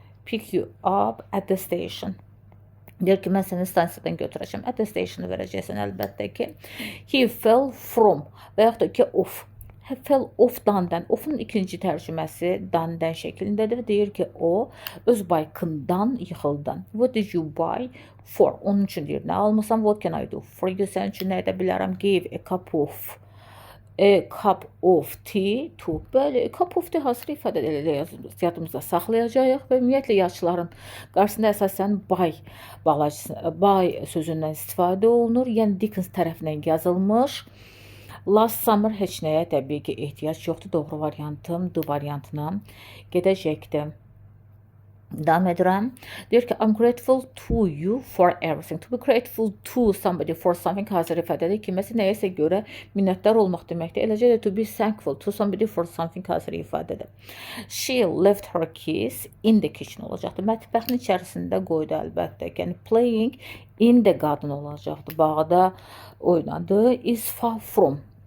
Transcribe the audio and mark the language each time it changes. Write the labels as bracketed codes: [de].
[en] Pick you up at the station. [az] Deyir ki, mən səni stansiyadan götürəcəm. At the station-ı verəcəksən əlbəttə ki. [en] He fell from [az] və yaxud da ki, [en] off. He fell off dan-dən. [az] Off'un ikinci tərcüməsi dan-dən şəklindədir. Deyir ki, o öz baykından yıxıldan. [en] What did you buy for? [az] Onun üçün deyir, nə almışsan? [en] What can I do for you? [az] Sənin üçün nə edə bilərəm? [en] Give a cup of tea to. [az] Bəli, cup of tea hazır ifadələrlə yadımızda saxlayacağıq və ümumiyyətlə yazıçıların qarşısında əsasən bay sözündən istifadə olunur. Yəni Dickens tərəfindən yazılmış. Last summer heç nəyə təbii ki, ehtiyac yoxdur. Doğru variantım D variantına gedəcəkdir. Davam edirəm. Deyir ki, [en] I'm grateful to you for everything. To be grateful to somebody for something [az] hazır ifadədir. Kiməsə nəyəsə görə minnətdar olmaq deməkdir. Eləcə də [en] to be thankful to somebody for something [az] hazır ifadədir. [en] She left her keys in the kitchen [az] olacaqdır. Mətbəxin içərisində qoydu əlbəttə. Yəni [en] playing in the garden [az] olacaqdır. Bağda oynadı. [en] Is far from.